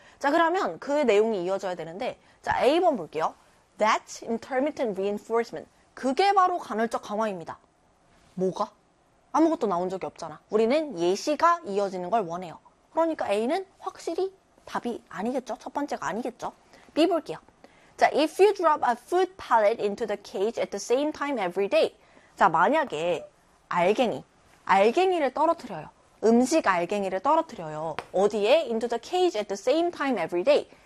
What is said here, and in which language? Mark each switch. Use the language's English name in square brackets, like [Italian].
[Korean] 자, 그러면 그 내용이 이어져야 되는데, 자, A번 볼게요. [English] That's intermittent reinforcement. [Korean] 그게 바로 간헐적 강화입니다. 뭐가? 아무것도 나온 적이 없잖아. 우리는 예시가 이어지는 걸 원해요. 그러니까 A는 확실히 답이 아니겠죠. 첫 번째가 아니겠죠. B 볼게요. [English] 자, if you drop a food pellet into the cage at the same time every day. [Korean] 자, 만약에 알갱이를 떨어뜨려요. 음식 알갱이를 떨어뜨려요. 어디에? [English] Into the cage at the same time every day.